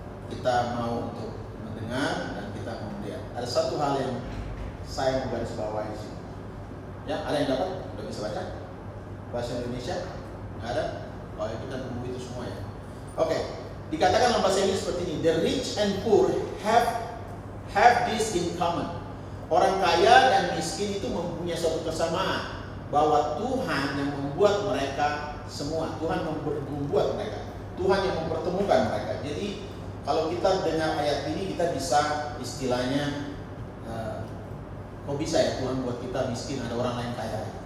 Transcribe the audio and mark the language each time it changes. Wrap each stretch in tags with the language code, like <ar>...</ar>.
<id>Kita mau untuk mendengar dan kita mau melihat. Ada satu hal yang saya mau garis bawahi di sini. Ya, ada yang dapat? Udah bisa baca? Bahasa Indonesia? Nggak ada? Oh ya, kita tunggu itu semua ya. Oke, dikatakan dalam bahasa Inggris seperti ini.</id> <en>The rich and poor have this in common.</en> <id>Orang kaya dan miskin itu mempunyai suatu kesamaan, bahwa Tuhan yang membuat mereka semua. Tuhan membuat mereka. Tuhan yang mempertemukan mereka. Jadi kalau kita dengar ayat ini, kita bisa istilahnya, kok bisa ya Tuhan buat kita miskin, ada orang lain kaya.</id>